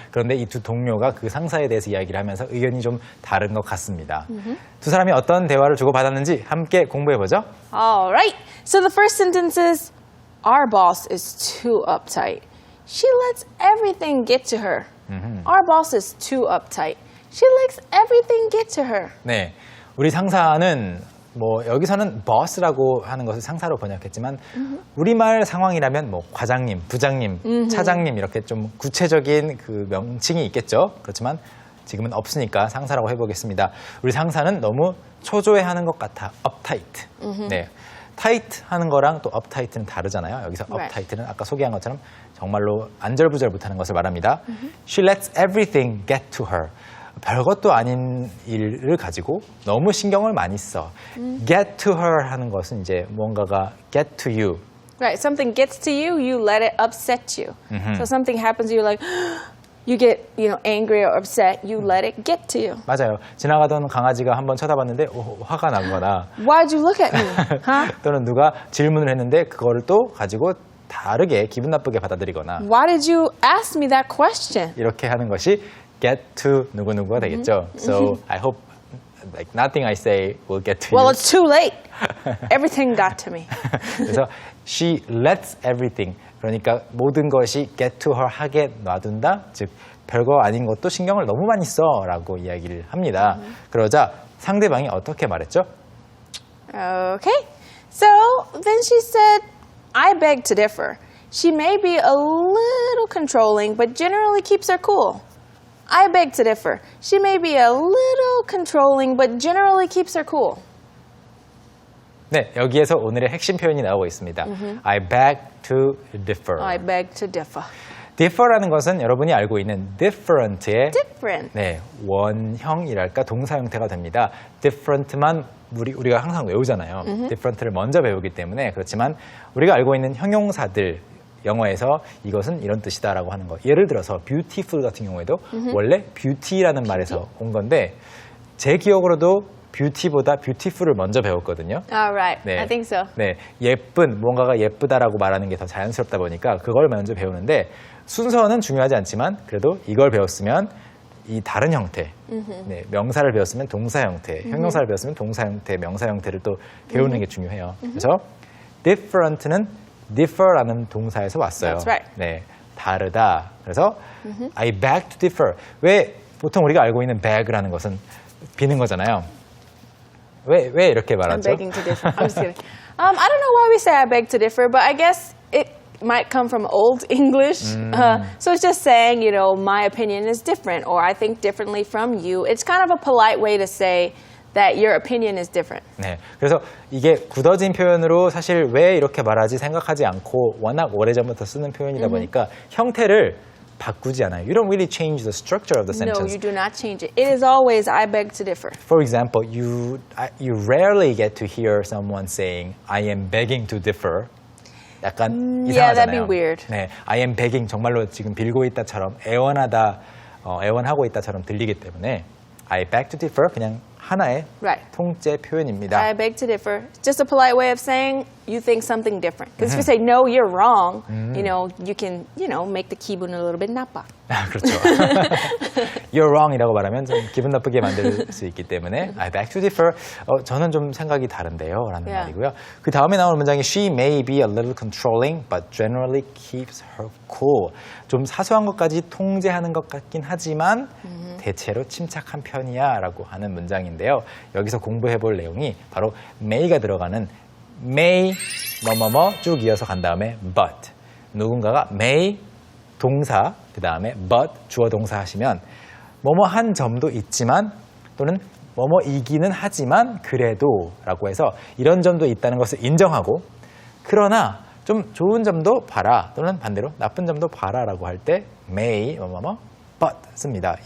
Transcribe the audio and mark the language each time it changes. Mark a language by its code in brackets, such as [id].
[ko] 그런데 이 두 동료가 그 상사에 대해서 이야기를 하면서 의견이 좀 다른 것 같습니다. 두 사람이 어떤 대화를 주고받았는지 함께 공부해보죠. [en] All right. So the first sentence is, our boss is too uptight. She lets everything get to her. Our boss is too uptight. She lets everything get to her. [ko] 네, 우리 상사는 뭐 여기서는 boss라고 하는 것을 상사로 번역했지만 우리말 상황이라면 뭐 과장님, 부장님, 차장님 이렇게 좀 구체적인 그 명칭이 있겠죠. 그렇지만 지금은 없으니까 상사라고 해보겠습니다. 우리 상사는 너무 초조해하는 것 같아. uptight. 네, tight 하는 거랑 또 uptight는 다르잖아요. 여기서 [en] Right. [ko] uptight는 아까 소개한 것처럼 정말로 안절부절 못하는 것을 말합니다. [en] She lets everything get to her. [ko] 별것도 아닌 일을 가지고 너무 신경을 많이 써. [en] Get to her [ko] 하는 것은 이제 뭔가가 [en] get to you. Right. Something gets to you, you let it upset you. So something happens, you're like, you get, angry or upset, you let it get to you. [ko] 맞아요. 지나가던 강아지가 한번 쳐다봤는데 화가 나거나 [en] Why'd you look at me? Huh? [ko] 또는 누가 질문을 했는데 그거를 또 가지고 다르게 기분 나쁘게 받아들이거나 [en] Why did you ask me that question? [ko] 이렇게 하는 것이 get to 누구누구가 되겠죠. [en] So I hope like nothing I say will get to Well, you. it's too late. Everything got to me. [ko] 그래서 [en] she lets everything. [ko] 그러니까 모든 것이 [en] get to her [ko] 하게 놔둔다. 즉 별거 아닌 것도 신경을 너무 많이 써라고 이야기를 합니다. 그러자 상대방이 어떻게 말했죠? [en] Okay. So then she said, I beg to differ. She may be a little controlling, but generally keeps her cool. I beg to differ. She may be a little controlling, but generally keeps her cool. [ko] 네, 여기에서 오늘의 핵심 표현이 나오고 있습니다. [en] I beg to differ. I beg to differ. [ko] differ라는 것은 여러분이 알고 있는 different의 [en] Different. [ko] 네, 원형이랄까 동사 형태가 됩니다. different만 우리가 항상 외우잖아요. different를 먼저 배우기 때문에 그렇지만 우리가 알고 있는 형용사들 영어에서 이것은 이런 뜻이다라고 하는 거. 예를 들어서 beautiful 같은 경우에도 원래 beauty라는 말에서 온 건데 제 기억으로도 beauty보다 beautiful을 먼저 배웠거든요. [en] All right. I think so. [ko] 네, 예쁜, 뭔가가 예쁘다라고 말하는 게 더 자연스럽다 보니까 그걸 먼저 배우는데 순서는 중요하지 않지만 그래도 이걸 배웠으면 이 다른 형태, 네, 명사를 배웠으면 동사 형태, 형용사를 배웠으면 동사 형태, 명사 형태를 또 배우는 게 중요해요. 그래서 different는 differ라는 동사에서 왔어요. [en] That's right. [ko] 네, 다르다. 그래서 [en] I beg to differ. [ko] 왜 보통 우리가 알고 있는 beg라는 것은 비는 거잖아요. 왜 이렇게 [en] I'm [ko] 말하죠? [en] begging to differ. I'm just kidding. I don't know why we say I beg to differ, but I guess it might come from Old English. So it's just saying, my opinion is different, or I think differently from you. It's kind of a polite way to say that your opinion is different. [ko] 네, 그래서 이게 굳어진 표현으로 사실 왜 이렇게 말하지 생각하지 않고 워낙 오래전부터 쓰는 표현이다 보니까 형태를 바꾸지 않아요. [en] You don't really change the structure of the No, sentence. you do not change it. It is always I beg to differ. For example, you rarely get to hear someone saying I am begging to differ. [ko] 약간 [en] Yeah, [ko] 이상하잖아요. [en] that'd be weird. [ko] 네, [en] I am begging [ko] 정말로 지금 빌고 있다처럼 애원하고 있다처럼 들리기 때문에 [en] I beg to differ [ko] 그냥 하나의 [en] Right. [ko] 통째 표현입니다. [en] I beg to differ. Just a polite way of saying you think something different. Because if you say no, you're wrong, you can, make the [ko] 기분 [en] a little bit [ko] 나빠. 그렇죠. [en] You're wrong [ko] 이라고 말하면 좀 기분 나쁘게 만들 수 있기 때문에 [en] I beg to differ. [ko] 저는 좀 생각이 다른데요. 라는 [en] Yeah. [ko] 말이고요. 그 다음에 나오는 문장이 [en] She may be a little controlling but generally keeps her cool. [ko] 좀 사소한 것까지 통제하는 것 같긴 하지만 대체로 침착한 편이야 라고 하는 문장인데요. 여기서 공부해 볼 내용이 바로 may가 들어가는 may 뭐뭐뭐 쭉 이어서 간 다음에 but. 누군가가 may 동사 그 다음에 but 주어 동사 하시면 뭐뭐 한 점도 있지만 또는 뭐뭐이기는 하지만 그래도 라고 해서 이런 점도 있다는 것을 인정하고 그러나 좀 좋은 점도 봐라 또는 반대로 나쁜 점도 봐라 라고 할 때 may 뭐뭐뭐 but 씁니다.